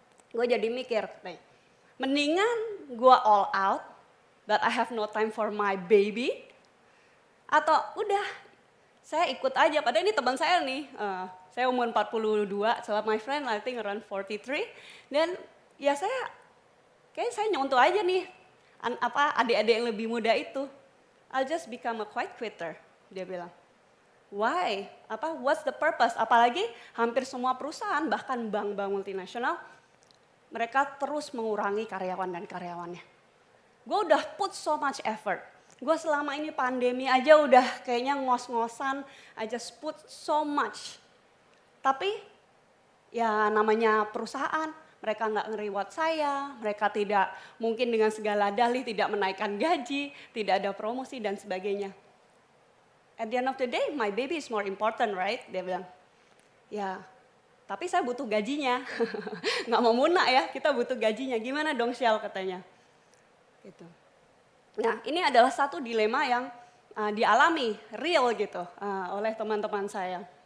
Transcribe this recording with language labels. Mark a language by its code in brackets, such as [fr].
[id] Gue jadi mikir, katanya, mendingan gue all out, [en] but I have no time for my baby, [id] atau udah saya ikut aja, padahal ini teman saya nih, saya umur 42, [en] so my friend I think around 43, [id] dan ya kayaknya saya nyontoh aja nih, adik-adik yang lebih muda itu, [en] I'll just become a quiet quitter, [id] dia bilang. [en] Why? What's the purpose? [id] Apalagi hampir semua perusahaan, bahkan bank-bank multinasional, mereka terus mengurangi karyawan dan karyawannya. Gue udah [en] put so much effort. [id] Gue selama ini pandemi aja udah kayaknya ngos-ngosan, [en] I just put so much. [id] Tapi ya namanya perusahaan, mereka nggak nge-reward saya, mereka tidak mungkin dengan segala dalih tidak menaikkan gaji, tidak ada promosi dan sebagainya. [en] At the end of the day, my baby is more important, right? [id] Dia bilang, ya tapi saya butuh gajinya. Nggak mau munak ya, kita butuh gajinya. Gimana dong Syal katanya. Gitu. Nah ini adalah satu dilema yang dialami, real gitu oleh teman-teman saya.